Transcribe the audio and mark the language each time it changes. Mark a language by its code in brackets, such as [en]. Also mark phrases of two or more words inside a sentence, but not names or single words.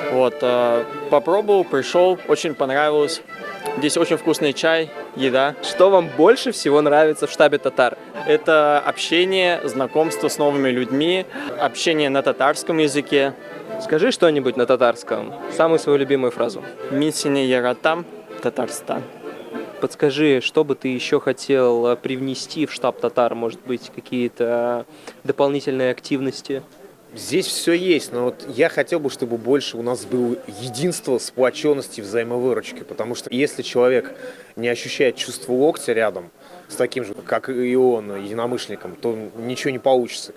[ru] Попробовал, пришел, очень понравилось. Здесь очень вкусный чай, еда. Что вам больше всего нравится в штабе татар? Это общение, знакомство с новыми людьми, общение на татарском языке. Скажи что-нибудь на татарском, самую свою любимую фразу. [tt] Митсине яратам, Татарстан. [ru] Подскажи, что бы ты еще хотел привнести в штаб татар? Может быть, какие-то дополнительные активности? Здесь все есть, но я хотел бы, чтобы больше у нас было единство, сплоченности, взаимовыручки, потому что если человек не ощущает чувство локтя рядом с таким же, как и он, единомышленником, то ничего не получится.